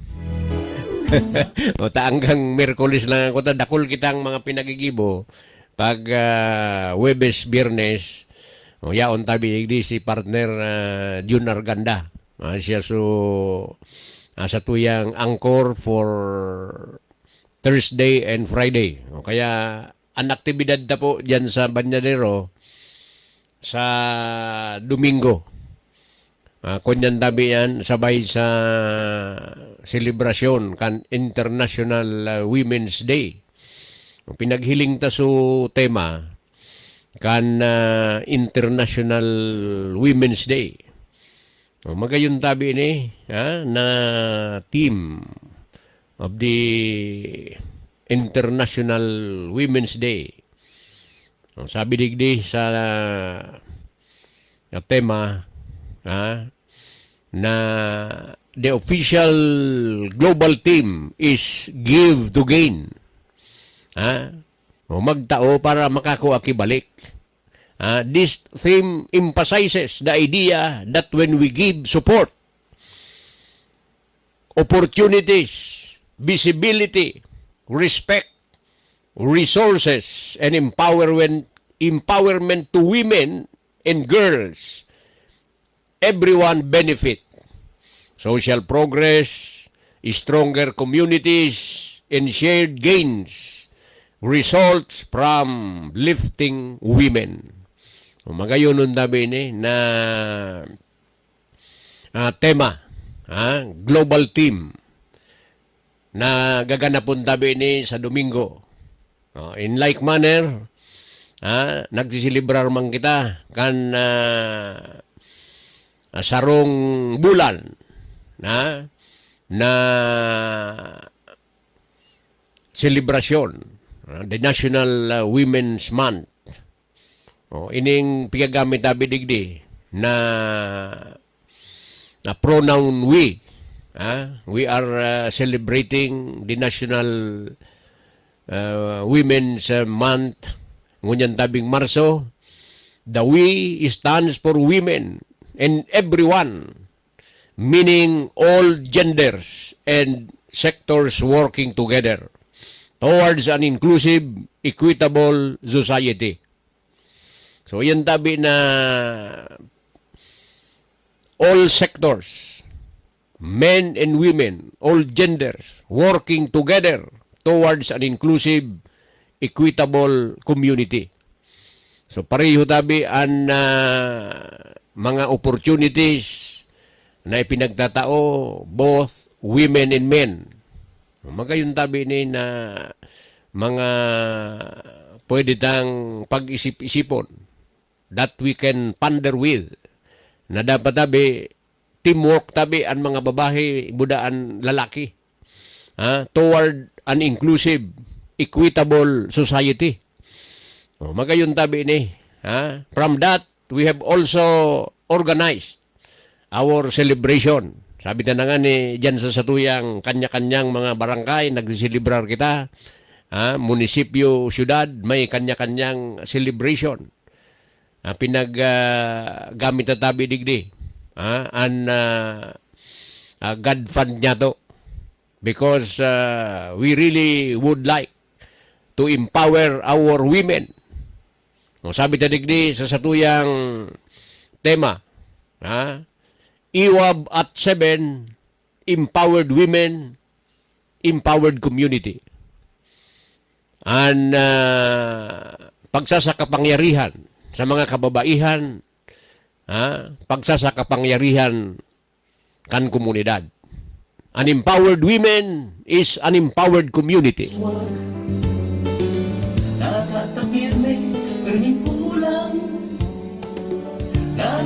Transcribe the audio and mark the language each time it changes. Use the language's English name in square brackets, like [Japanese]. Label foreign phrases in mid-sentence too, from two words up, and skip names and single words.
[Filipino] O hanggang Miyerkules lang ako. [Bikol] Dakol kitang mga pinagigibo. Pag Webes, Biyernes, yaon tabi igdi si partner Jun Arganda. Siya sa tuyang angkor [English] for Thursday and Friday. [Bikol] Kaya ang aktibidad na po dyan sa Banyadero sa Domingo. Kunyan tabi yan sabay sa selebrasyon kan International Women's Day. Pinaghiling ta so tema kan International Women's Day. Magayon tabi ni na [English] team of the [Bikol] International Women's Day. Sabi digdi sa tema na [English] the official global theme is give to gain. [Bikol] Magtao para makakuha kibalik. [English] This theme emphasizes the idea that when we give support, opportunities, visibility, respect, resources, and empowerment to women and girls, everyone benefit. Social progress, stronger communities, and shared gains results from lifting women. [Bikol] Magayon nun tabi ni na tema, [English] global theme [Bikol] na gaganapon tabi ni sa Domingo. [English] In like manner, [Bikol] nagsisilibrar man kita kan sarong bulan na selebrasyon, the National Women's Month. Ining pigagamit tabi digdi na [English] pronoun we. We are celebrating the National Women's Month [Bikol] ngunyan tabing Marso. [English] The we stands for women and everyone, meaning all genders and sectors working together towards an inclusive, equitable society. So [Bikol] yan tabi na [English] all sectors, men and women, all genders, working together towards an inclusive, equitable community. [Bikol] So pareho tabi ang mga opportunities na ipinagtatao [English] both women and men. [Bikol] Magayon tabi ni na mga pwede tang pag-isip-isipon [English] that we can ponder with, [Bikol] na dapat tabi teamwork tabi ang mga babae, budaan lalaki, [English] toward an inclusive, equitable society. [Bikol] Magayon tabi ni. [English] From that, we have also organized our celebration. [Bikol] Sabi na nga ni dyan sa satuyang kanya-kanyang mga barangay, nagsisilibrar kita. Munisipyo, syudad, may kanya-kanyang celebration. Pinaggamit na tabi digdi. [English] God fund [Bikol] niya to. [English] Because we really would like to empower our women. [Bikol] Sabi na digdi sa satuyang tema, IWAB at 7, [English] empowered women, empowered community. [Bikol] And pagsasakapangyarihan sa mga kababaihan, pagsasakapangyarihan kan komunidad. [English] An empowered women is an empowered community. [Bikol] Natatapirme, kaming kulang.